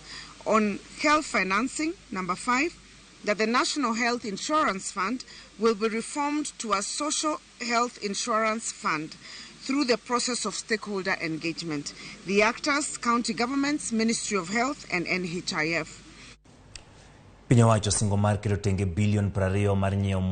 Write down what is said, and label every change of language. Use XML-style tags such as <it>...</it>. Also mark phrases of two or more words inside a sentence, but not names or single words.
<en>On health financing, number 5, that the National Health Insurance Fund will be reformed to a social health insurance fund through the process of stakeholder engagement. The actors, county governments, Ministry of Health and NHIF.</en> <luo>Piny owacho singo mar keto tenge bilion 20 mar nyiewo</luo>